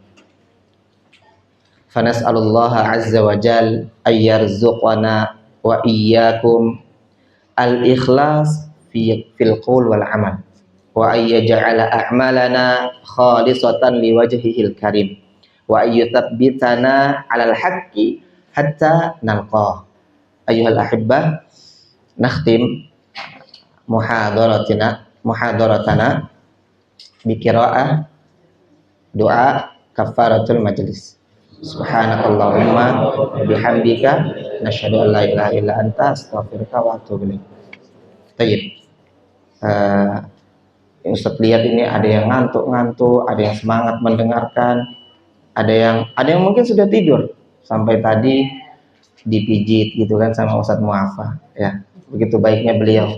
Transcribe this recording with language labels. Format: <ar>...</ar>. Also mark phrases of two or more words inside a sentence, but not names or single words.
<ar>فنسأل الله عز وجل أن يرزقنا وإياكم الإخلاص في القول والعمل وأن يجعل أعمالنا خالصة لوجهه الكريم وأن يثبتنا على الحق حتى نلقاه. أيها الأحبة نختم محاضرتنا بقراءة دعاء كفارة المجلس. سبحانك اللهم بحمدك نشهد أن لا إله إلا أنت أستغفرك وأتوب إليك.</ar> <id>Baik. Ustaz lihat ini ada yang ngantuk-ngantuk, ada yang semangat mendengarkan, ada yang mungkin sudah tidur sampai tadi dipijit gitu kan sama Ustaz Muafa ya. Begitu baiknya beliau.</id>